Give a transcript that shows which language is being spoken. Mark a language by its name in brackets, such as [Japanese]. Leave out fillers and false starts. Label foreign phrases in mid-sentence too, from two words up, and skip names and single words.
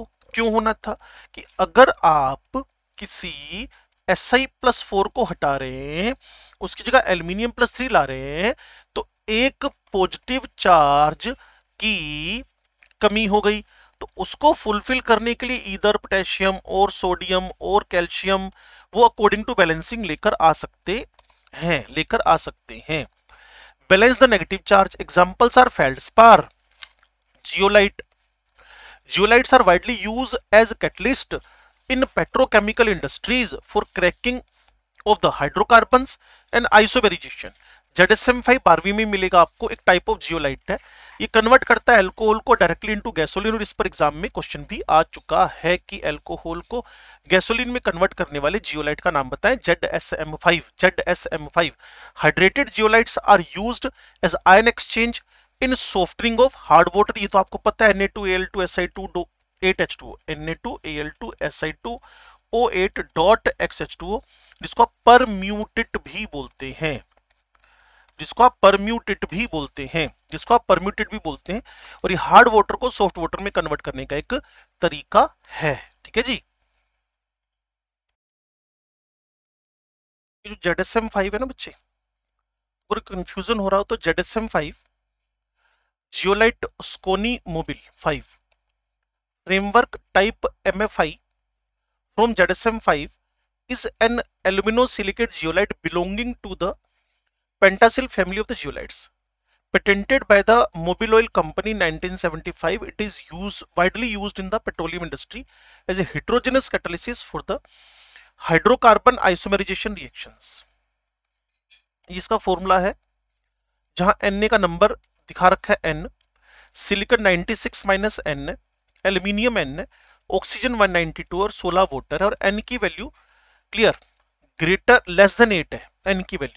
[Hindi] वो क्यों होना था कि अगर आप किसी Si+4 को हटा रहे हैं, उसकी जगह एल्यूमिनियम +3 ला रहे हैं, तो एक [English] positive charge [Hindi] की कमी हो गई। तो उसको फुलफिल करने के लिए इधर पोटेशियम और सोडियम और कैल्शियम वो [English] according to balancing [Hindi] लेकर आ सकते हैं। [English] Balance the negative charge. Examples are feldspar, zeolite. Zeolites are widely used as catalyst in petrochemical industries for cracking of the hydrocarbons and isomerization. [Hindi] ZSM5 12वीं में मिलेगा आपको, एक [English] type of zeolite [Hindi] है। ये कन्वर्ट करता है अल्कोहल को [English] directly into gasoline, [Hindi] और इस पर एग्जाम में क्वेश्चन भी आ चुका है कि अल्कोहल को गैसोलीन में कन्वर्ट करने वाले जियोलाइट का नाम बताएं। [English] ZSM5 hydrated zeolites are used as ion exchange in softening of hard water. [Hindi] ये तो आपको पता है, Na2Al2Si2 8H2O, Na2Al2Si2O8.XH2O, जिसको आप परम्यूटेट भी बोलते हैं, और ये [English] hard water [Hindi] को [English] soft water [Hindi] में कन्वर्ट करने का एक तरीका है। ठीक है जी। ये जो ZSM5 है ना बच्चे, अगर कंफ्यूजन हो रहा हो तो [English] ZSM5 zeolite Socony Mobil 5 framework type MFI from ZSM5 is an aluminosilicate zeolite belonging to the Pentacyl family of the zeolites. Patented by the Mobil Oil Company in 1975, it is widely used in the petroleum industry as a heterogeneous catalysis for the hydrocarbon isomerization reactions. [Hindi] इसका फॉर्मूला है, जहां Na का नंबर दिखा रखा है N, सिलिकॉन 96 माइनस N, एल्यूमिनियम N, ऑक्सीजन 192 और 16 वाटर है, और N की वैल्यू [English] clear greater less than [Hindi] 8 है N की वैल्यू।